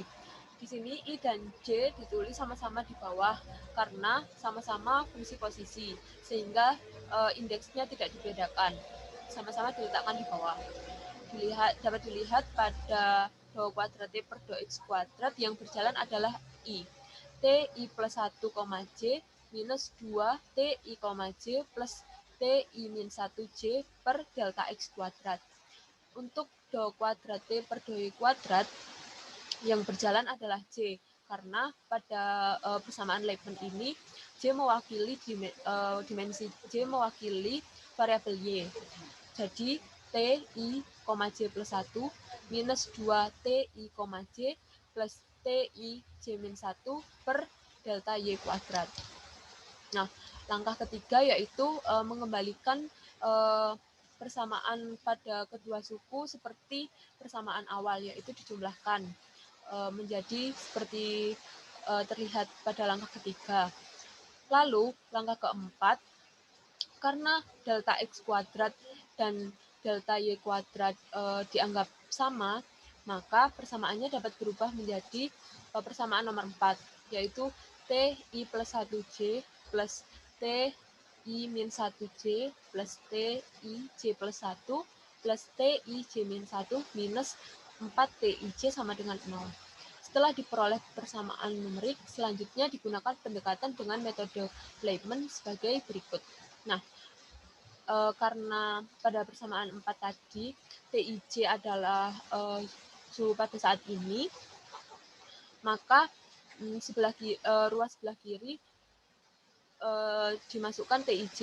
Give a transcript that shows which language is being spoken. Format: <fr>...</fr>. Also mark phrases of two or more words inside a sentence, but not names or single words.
<id>Di sini I dan J ditulis sama-sama di bawah karena sama-sama fungsi posisi, sehingga indeksnya tidak dibedakan, sama-sama diletakkan di bawah. Dapat dilihat pada do kuadrat T per do X kuadrat yang berjalan adalah I. T I plus 1, J minus 2 T I, J plus T I min 1 J per delta X kuadrat. Untuk do kuadrat T per do Y kuadrat yang berjalan adalah J, karena pada persamaan Leibman ini J mewakili dimensi J mewakili variabel Y. Jadi T I, J plus 1 minus 2 T I, J plus T I J min 1 per delta Y kuadrat. Nah, langkah ketiga yaitu mengembalikan persamaan pada kedua suku seperti persamaan awal, yaitu dijumlahkan menjadi seperti terlihat pada langkah ketiga. Lalu langkah keempat, karena delta X kuadrat dan delta Y kuadrat dianggap sama, maka persamaannya dapat berubah menjadi persamaan nomor 4, yaitu T I plus 1J plus T I min 1J plus T I J plus 1 plus T I J min 1 minus 4 T I J sama dengan 0. Setelah diperoleh persamaan numerik, selanjutnya digunakan pendekatan dengan metode Leibman sebagai berikut. Nah, karena pada persamaan 4 tadi, TIJ adalah suhu pada saat ini, maka ruas sebelah kiri dimasukkan TIJ.</id>